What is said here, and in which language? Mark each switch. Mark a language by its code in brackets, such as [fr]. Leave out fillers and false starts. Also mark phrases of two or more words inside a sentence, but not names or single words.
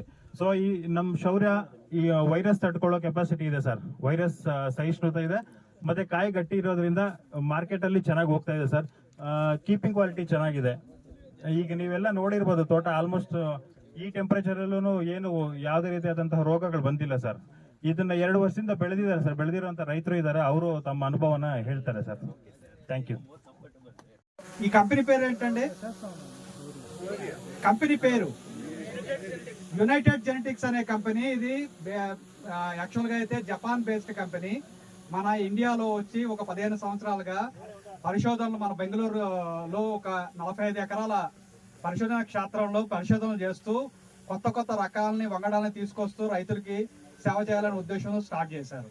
[kn] ಸೊ ಈ ನಮ್ ಶೌರ್ಯ ಈ ವೈರಸ್ ತಡ್ಕೊಳ್ಳೋ ಕೆಪಾಸಿಟಿ ಇದೆ ಸರ್, ವೈರಸ್ ಸಹಿಷ್ಣುತೆ ಇದೆ, ಮತ್ತೆ ಕಾಯಿ ಗಟ್ಟಿ ಇರೋದ್ರಿಂದ ಮಾರ್ಕೆಟ್ ಅಲ್ಲಿ ಚೆನ್ನಾಗಿ ಹೋಗ್ತಾ ಇದೆ ಸರ್. [en] keeping quality [kn] ಚೆನ್ನಾಗಿದೆ. ಈಗ ನೀವೆಲ್ಲ ನೋಡಿರ್ಬೋದು, ತೋಟ ಆಲ್ಮೋಸ್ಟ್ ಈ ಟೆಂಪರೇಚರ್ ಅಲ್ಲೂ ಏನು ಯಾವುದೇ ರೀತಿಯಾದಂತಹ ರೋಗಗಳು ಬಂದಿಲ್ಲ ಸರ್. ಇದನ್ನ 2 ವರ್ಷದಿಂದ ಬೆಳೆದಿದ್ದಾರೆ ಸರ್, ಬೆಳೆದಿರುವಂತ ರೈತರು ಇದ್ದಾರೆ, ಅವರು ತಮ್ಮ ಅನುಭವನ ಹೇಳ್ತಾರೆ ಸರ್. [en] thank you. [te] ఈ కంపెనీ పేరు ఏంటండి? కంపెనీ పేరు యునైటెడ్ జెనెటిక్స్ అనే కంపెనీ. ఇది యాక్చువల్గా అయితే జపాన్ [en] based company. [te] మన ఇండియాలో వచ్చి ఒక 15 సంవత్సరాలుగా పరిశోధనలు, మన బెంగళూరులో ఒక 45 ఎకరాల పరిశోధన క్షేత్రంలో పరిశోధనలు చేస్తూ కొత్త రకాలని, వంగడాలని తీసుకొస్తూ రైతులకి సేవ చేయాలనే ఉద్దేశంతో స్టార్ట్ చేశారు.